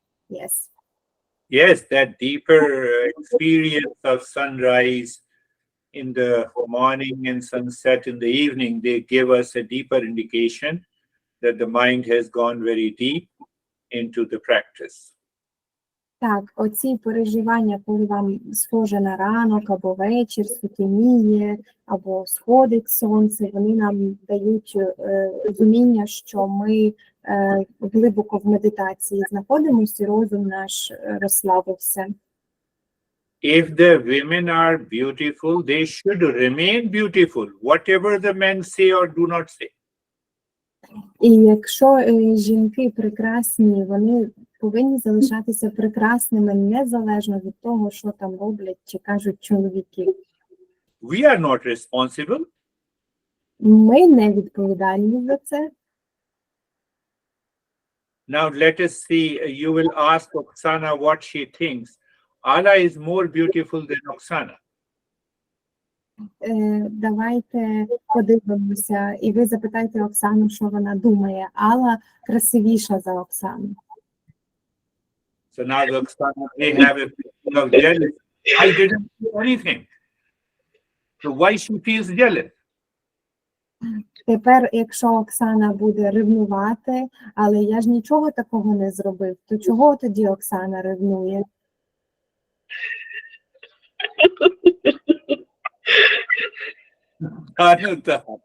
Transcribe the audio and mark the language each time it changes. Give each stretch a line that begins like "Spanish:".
English: Yes. Yes, that deeper experience of sunrise in the morning and sunset in the evening, they give us a deeper indication that the mind has gone very deep into the practice.
Ukrainian: Так, оці переживання, коли вам схоже на ранок або вечір, сутеніє, або сходить сонце, вони нам дають розуміння, що ми глибоко в медитації знаходимося, і розум наш розслабився.
English: If the women are beautiful, they should remain beautiful, whatever the men say or do not say.
Ukrainian: І якщо жінки прекрасні, вони повинні залишатися прекрасними незалежно від того, що там роблять чи кажуть чоловіки.
English: We are not responsible.
Ukrainian: Ми не відповідальні за це.
English: Now let us see, you will ask Oksana what she thinks. Allah is more beautiful than Oksana.
Ukrainian: Давайте подивимося, і ви запитайте Оксану, що вона думає. Алла красивіша за Оксану.
English: So now Oksana may have a feeling of jealousy. I didn't do anything. So why she feels jealous?
Ukrainian: Тепер, якщо Оксана буде ревнувати, але я ж нічого такого не зробив, то чого тоді Оксана ревнує?
English: Anuta.